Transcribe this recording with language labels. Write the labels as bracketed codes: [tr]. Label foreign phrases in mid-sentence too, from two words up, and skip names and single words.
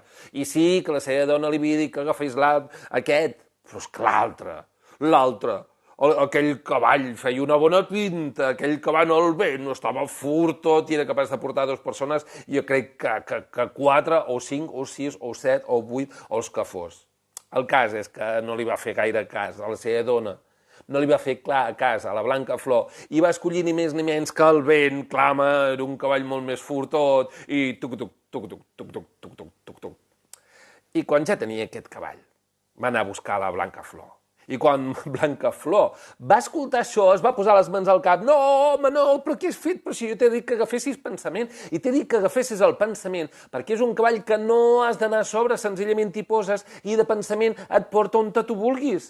[ca] I sí, que la seva dona li havia dit que agafés aquest, però és que l'altre, aquell cavall feia una bona pinta, aquell cavall al vent, estava furt tot i era capaç de portar 2 persones, i jo crec que 4 o 5 o 6 o 7 o 8 o els que fos. El cas és que no li va fer gaire cas a la seva dona, no li va fer clar cas a la Blancaflor i va escollir ni més ni menys que el vent, clama, era un cavall molt més furtot i tuc-tuc, tuc-tuc, tuc-tuc, tuc-tuc, tuc-tuc. I quan ja tenia aquest cavall, va anar a buscar la Blancaflor I quan Blancaflor va escoltar això, es va posar les mans al cap. No, home, no, però què has fet? Però si jo t'he dit que agafessis pensament, i t'he dit que agafessis el pensament, perquè és un cavall que no has d'anar a sobre, senzillament t'hi poses, i de pensament et porta on tu vulguis.